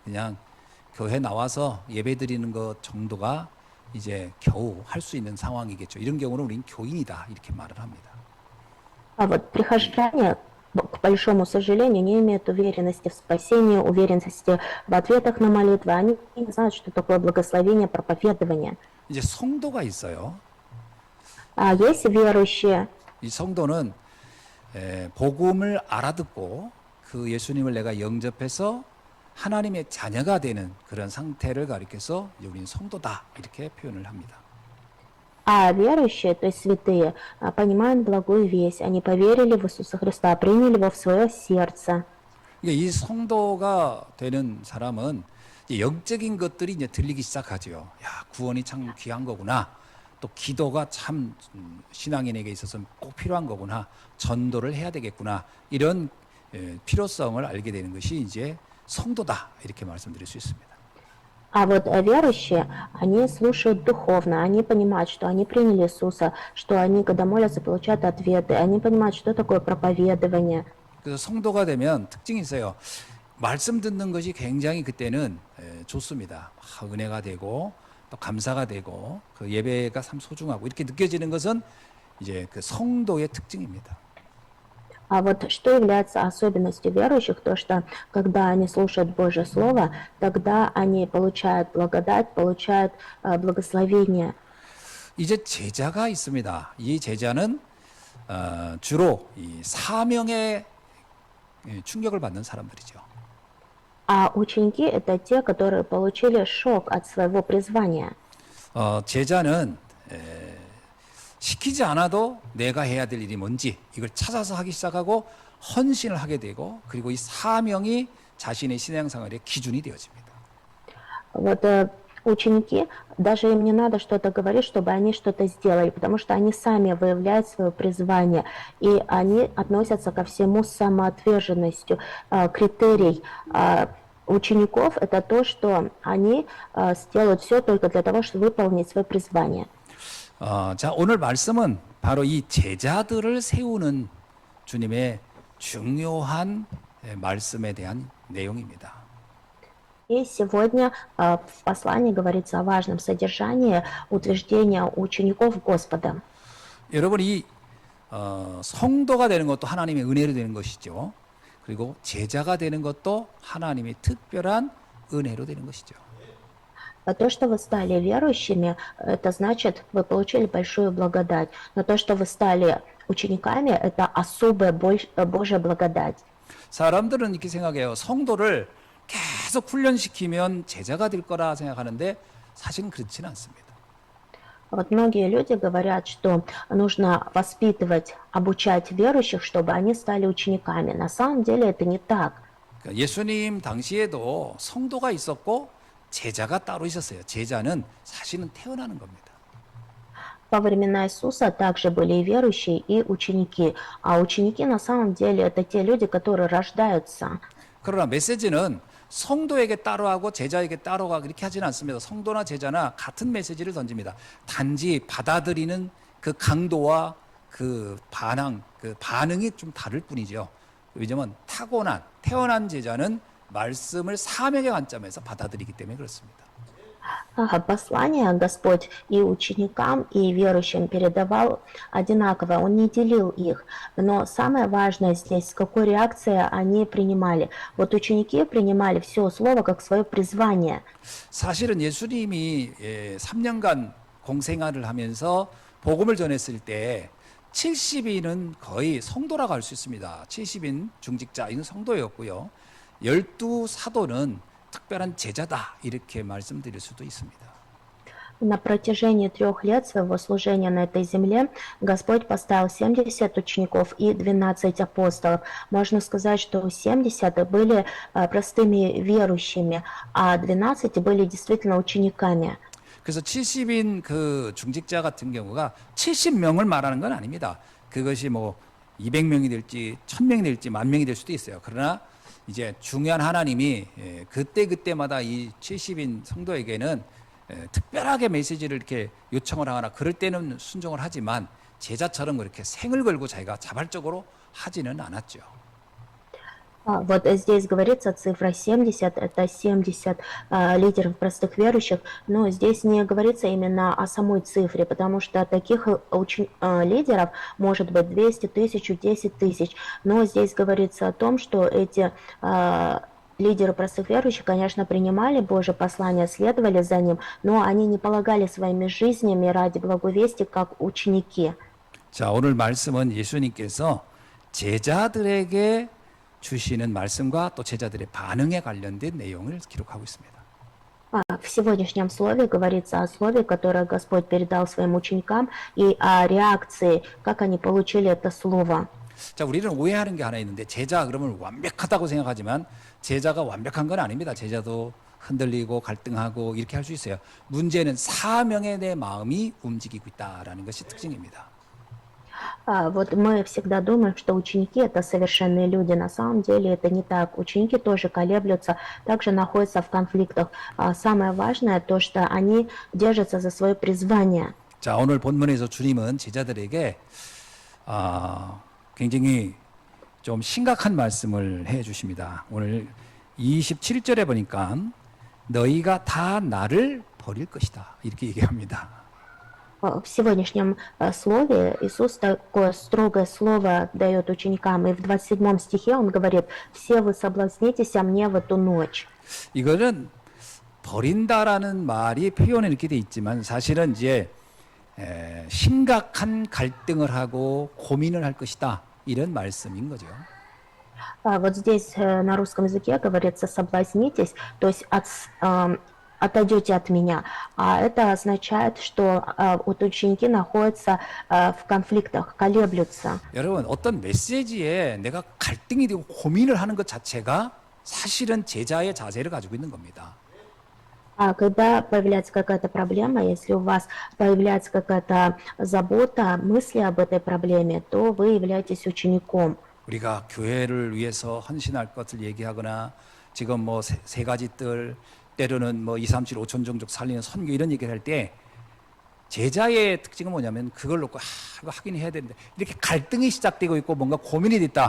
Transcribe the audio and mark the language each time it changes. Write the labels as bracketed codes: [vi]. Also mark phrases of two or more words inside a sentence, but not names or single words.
[ko] 그냥 교회 나와서 예배 드리는 것 정도가 이제 겨우 할 수 있는 상황이겠죠. 이런 경우는 우린 교인이다 이렇게 말을 합니다. [ru] А вот прихожане, к большому сожалению, не имеют уверенности в спасении, уверенности в ответах на молитвы. Они не знают, что такое благословение, проповедование. [ko] 이제 성도가 있어요. [ru] А есть верующие. [ko] 이 성도는 복음을 알아듣고 그 예수님을 내가 영접해서 하나님의 자녀가 되는 그런 상태를 가리켜서 우리는 성도다 이렇게 표현을 합니다. [ru] А верующие, то есть святые, понимают благую весть. Они поверили в Иисуса Христа, приняли Его в свое сердце. [ko] 이 성도가 되는 사람은 영적인 것들이 이제 들리기 시작하죠. 야, 구원이 참 귀한 거구나. 또 기도가 참 신앙인에게 있어서 꼭 필요한 거구나. 전도를 해야 되겠구나. 이런 필요성을 알게 되는 것이 이제 성도다. 이렇게 말씀드릴 수 있습니다. [ru] А вот верующие, они слушают духовно, они понимают, что они приняли Иисуса, что они, когда молятся, получают ответы, они понимают, что такое проповедование. [ko] 그래서 성도가 되면 특징이 있어요. 말씀 듣는 것이 굉장히 그때는 좋습니다. 은혜가 되고 또 감사가 되고 그 예배가 참 소중하고 이렇게 느껴지는 것은 이제 그 성도의 특징입니다. [ru] А вот что является особенностью верующих, то что когда они слушают Божье Слово, тогда они получают благодать, получают благословение. [ko] 이제 제자가 있습니다. 이 제자는 주로 이 사명의 충격을 받는 사람들이죠. [ru] А ученики — это те, которые получили шок от своего призвания. [ko] 제자는 시키지 않아도 내가 해야 될 일이 뭔지 이걸 찾아서 하기 시작하고 헌신을 하게 되고 그리고 이 사명이 자신의 신앙생활의 기준이 되어집니다. [ru] Вот ученики, даже им не надо что-то говорить, чтобы они что-то сделали, потому что они сами выявляют свое призвание, и они относятся ко всему с самоотверженностью. Критерий учеников — это то, что они сделают все только для того, чтобы выполнить свое призвание. [ko] 자, 오늘 말씀은 바로 이 제자들을 세우는 주님의 중요한 말씀에 대한 내용입니다. [ru] И сегодня в послании говорится о важном содержании утверждения учеников Господа. [ko] 여러분 이 성도가 되는 것도 하나님의 은혜로 되는 것이죠. 그리고 제자가 되는 것도 하나님의 특별한 은혜로 되는 것이죠. [ru] То, что вы стали верующими, это значит, вы получили большую благодать. Но то, что вы стали учениками, это особая Божья благодать. [ko] 사람들은 이렇게 생각해요. 성도를 계속 훈련시키면 제자가 될 거라 생각하는데 사실은 그렇지는 않습니다. [ru] Вот многие люди говорят, что нужно воспитывать, обучать верующих, чтобы они стали учениками. На самом деле это не так. [ko] 그러니까 예수님 당시에도 성도가 있었고 제자가 따로 있었어요. 제자는 사실은 태어나는 겁니다. [ru] Во времена Иисуса также были и верующие, и ученики. А ученики на самом деле это те люди, которые рождаются. [ko] 그러나 메시지는 성도에게 따로 하고 제자에게 따로 가고 이렇게 하지는 않습니다. 성도나 제자나 같은 메시지를 던집니다. 단지 받아들이는 그 강도와 그 반응이 좀 다를 뿐이죠. 왜냐면 태어난 제자는 말씀을 사명의 관점에서 받아들이기 때문에 그렇습니다. [ru] Послание Господь и ученикам, и верующим передавал одинаково, Он не делил их. Но самое важное здесь, с какой реакцией они принимали. Вот ученики принимали все слово как свое призвание. [ko] 사실은 예수님이 3년간 공생활을 하면서 복음을 전했을 때 70인은 거의 성도라고 할 수 있습니다. 70인 중직자인 성도였고요. 12사도는 특별한 제자다 이렇게 말씀드릴 수도 있습니다. [ru] На протяжении 3 лет своего служения на этой земле Господь поставил 70 учеников и 12 апостолов. Можно сказать, что 70 были простыми верующими, а 12 были действительно учениками. [ko] 그래서 70인 그 중직자 같은 경우가 70명을 말하는 건 아닙니다. 그것이 뭐 200명이 될지 1000명이 될지 10,000명이 될 수도 있어요. 그러나 이제 중요한 하나님이 그때마다 이 70인 성도에게는 특별하게 메시지를 이렇게 요청을 하거나 그럴 때는 순종을 하지만 제자처럼 그렇게 생을 걸고 자기가 자발적으로 하지는 않았죠. [ru] Вот здесь говорится цифра 70, это 70 лидеров простых верующих, но здесь не говорится именно о самой цифре, потому что таких лидеров может быть 200 тысяч, 10 тысяч, но здесь говорится о том, что эти лидеры простых верующих, конечно, принимали Божье послание, следовали за ним, но они не полагали своими жизнями ради благовестия, как ученики. [ko] 자, 오늘 말씀은 예수님께서 제자들에게 주시는 말씀과 또 제자들의 반응에 관련된 내용을 기록하고 있습니다. [ru] В сегодняшнем слове говорится о слове, которое Господь передал своим ученикам, и о реакции, как они получили это слово. [ko] 자, 우리는 오해하는 게 하나 있는데 제자 그러면 완벽하다고 생각하지만 제자가 완벽한 건 아닙니다. 제자도 흔들리고 갈등하고 이렇게 할 수 있어요. 문제는 사명에 내 마음이 움직이고 있다라는 것이 특징입니다. [ru] Вот мы всегда думаем, что ученики — это совершенные люди. На самом деле это не так. Ученики тоже колеблются, также находятся в конфликтах. Самое важное то, что они держатся за свое призвание. [ko] 자, 오늘 본문에서 주님은 제자들에게 굉장히 좀 심각한 말씀을 해 주십니다. 오늘 27절에 보니까 너희가 다 나를 버릴 것이다 이렇게 얘기합니다. [ru] В сегодняшнем слове Иисус такое строгое слово дает ученикам, и в 27 стихе Он говорит: «Все вы соблазнитесь о мне в эту ночь». [ko] 이거는 버린다라는 말이 표현에 이렇게 돼 있지만 사실은 이제 심각한 갈등을 하고 고민을 할 것이다 이런 말씀인 거죠. [ru] Вот здесь на русском языке говорится «соблазнитесь», то есть отойдете от меня. А это означает, что вот ученики находятся в конфликтах, колеблются. [ko] 여러분, 어떤 메시지에 내가 갈등이 되고 고민을 하는 것 자체가 사실은 제자의 자세를 가지고 있는 겁니다. [ru] А когда появляется какая-то проблема, если у вас появляется какая-то забота, мысли об этой проблеме, то вы являетесь учеником. [ko] 우리가 교회를 위해서 헌신할 것을 얘기하거나 지금 뭐 세 가지 뜰 때로는 뭐 2, 3, 7, 5천 종족 살리는 선교 이런 얘기를 할 때 제자의 특징은 뭐냐면 그걸 놓고 이거 하긴 해야 되는데 이렇게 갈등이 시작되고 있고 뭔가 고민이 됐다.